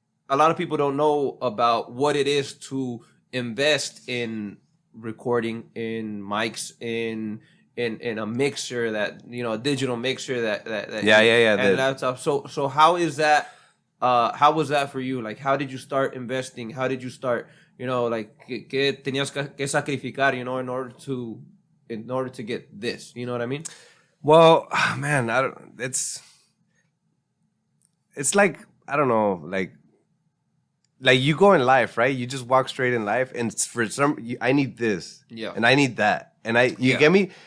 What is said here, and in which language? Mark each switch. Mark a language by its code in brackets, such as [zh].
[en] A lot of people don't know about what it is to invest in recording, in mics, in a mixer that a digital mixer that and laptop. So how is that? How was that for you? Like, how did you start investing? How did you start? [es] Like, ¿qué tenías que sacrificar? [en] In order to get this. You know what I mean? Well, man, it's like, I don't know, like you go in life, right? You just walk straight in life, and for I need this, and I need that, and you get me.